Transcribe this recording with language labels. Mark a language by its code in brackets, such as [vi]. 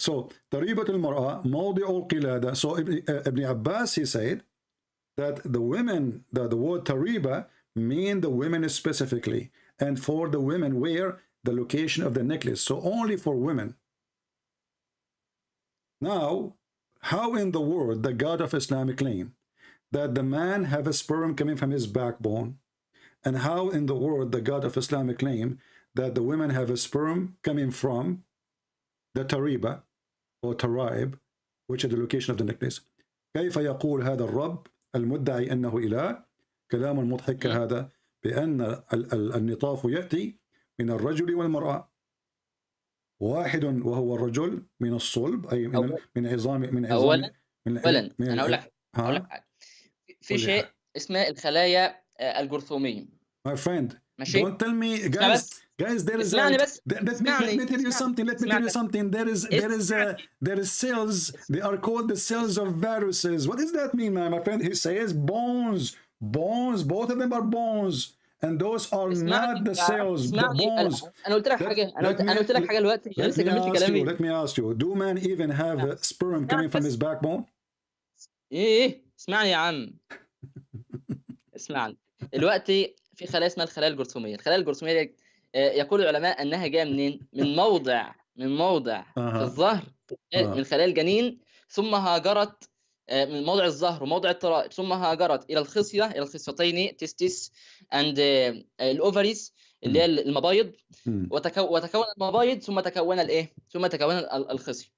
[en] So [ar] تريبة المرأة موضع القلادة. [en] So Ibn Abbas, he said that the women, the word tariba mean the women specifically, and for the women where the location of the necklace. So only for women. Now, how in the world the God of Islam claim that the man have a sperm coming from his backbone? And how in the world the God of Islam claim that the women have a sperm coming from the tariba or taraib, which is the location of the necklace? [ar] كيف يقول هذا الرب المدعي أنه إله كلام مضحك هذا بأن النطاف يأتي من الرجل والمرأة واحد وهو الرجل من الصلب أي من عظام أولا أنا أقول لك في شيء اسمه الخلايا الجرثومية. [en] My friend, don't tell me, guys. There is. Let me tell you something. There is cells. They are called the cells of viruses. What does that mean, my friend? He says bones. Both of them are bones. and those are not the cells, the bones. [ar] انا قلت لك حاجه، انا قلت لك حاجه دلوقتي، انا لسه كملت كلامي. [en] Let me ask you, do man even have sperm coming from his backbone? [ar] ايه اسمعني يا عم. اسمعني دلوقتي، في خلايا اسمها الخلايا الجرثوميه. الخلايا الجرثوميه دي يقول العلماء انها جايه منين؟ من موضع في الظهر من خلايا الجنين، ثم هاجرت من موضع الظهر وموضع الترائب، ثم هاجرت الى الخصيه، الى الخصيتين [en] testis and الاوفريز [ar] اللي هي المبايض، وتكون المبايض، ثم تكون الايه؟ ثم تكون الخصيه.